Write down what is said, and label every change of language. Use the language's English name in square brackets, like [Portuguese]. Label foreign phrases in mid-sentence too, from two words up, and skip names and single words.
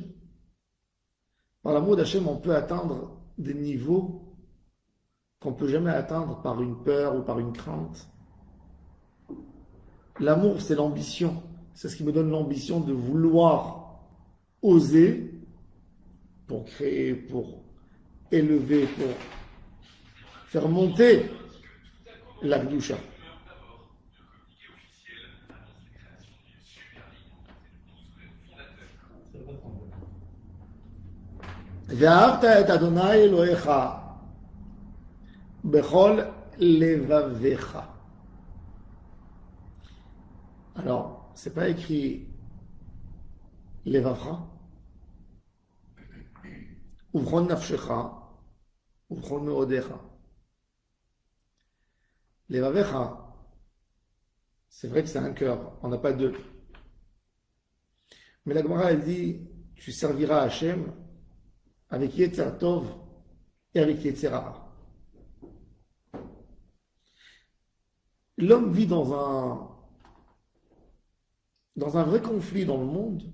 [French] Par l'amour d'Hachem, on peut atteindre des niveaux qu'on ne peut jamais atteindre par une peur ou par une crainte. L'amour, c'est l'ambition. C'est ce qui me donne l'ambition de vouloir oser pour créer, pour élever, pour faire monter la Kedusha. [Hebrew] ואהבת את אדוני אלוהיך בכל לבביך. [French] Alors, c'est pas écrit [Hebrew] לבבך, ובכל נפשך, ובכל מאודיך. לבביך, [French] c'est vrai que c'est un cœur, on n'a pas deux. Mais la Gemara, elle dit, tu serviras Hachem avec [Hebrew] יצר טוב [French] et avec [Hebrew] יצר הרע. [French] L'homme vit dans un vrai conflit dans le monde.